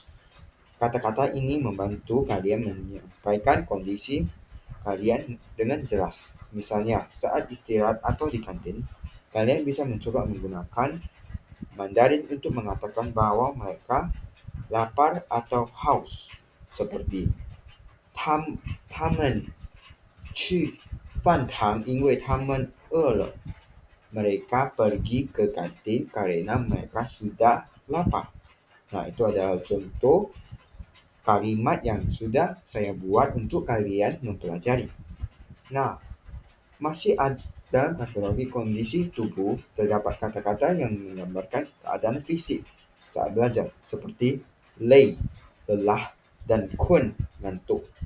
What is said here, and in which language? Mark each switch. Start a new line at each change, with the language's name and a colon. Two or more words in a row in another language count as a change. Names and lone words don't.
Indonesian: Kata-kata ini membantu kalian menyampaikan kondisi kalian dengan jelas. Misalnya saat istirahat atau di kantin, kalian bisa mencoba menggunakan Mandarin untuk mengatakan bahwa mereka lapar atau haus, seperti
Chinese: 他们去饭堂因为他们饿了.
Indonesian: Mereka pergi ke kantin karena mereka sudah lapar. Nah, itu adalah contoh kalimat yang sudah saya buat untuk kalian mempelajari. Nah, masih ada dalam kategori kondisi tubuh, terdapat kata-kata yang menggambarkan keadaan fisik saat belajar, seperti 累, lelah, dan 困, ngantuk.